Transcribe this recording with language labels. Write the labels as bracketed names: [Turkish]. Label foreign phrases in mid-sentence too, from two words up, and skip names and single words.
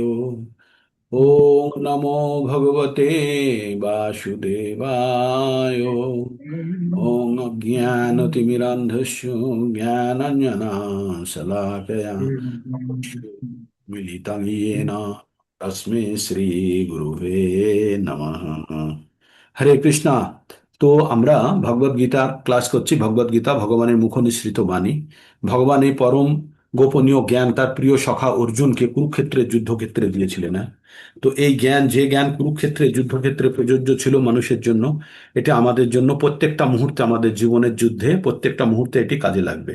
[Sanskrit] ओम नमो भगवते वासुदेवाय। ओम ज्ञानतिमिरान्धस्य ज्ञानाञ्जनशलाकया मिलितं येन तस्मै শ্রী গুরুবে নমঃ। [Bangla] হরে কৃষ্ণা। তো আমরা ভগবদ গীতার ক্লাস করছি। ভগবদ গীতা ভগবানের মুখ নিঃসৃত বাণী। ভগবান এই পরম গোপনীয় জ্ঞান তার প্রিয় সখা অর্জুনকে কুরুক্ষেত্রের যুদ্ধক্ষেত্রে দিয়েছিলেন। হ্যাঁ, তো এই জ্ঞান, যে জ্ঞান কুরুক্ষেত্রে যুদ্ধক্ষেত্রে প্রযোজ্য ছিল মানুষের জন্য, এটা আমাদের জন্য প্রত্যেকটা মুহূর্তে, আমাদের জীবনের যুদ্ধে প্রত্যেকটা মুহূর্তে এটি কাজে লাগবে।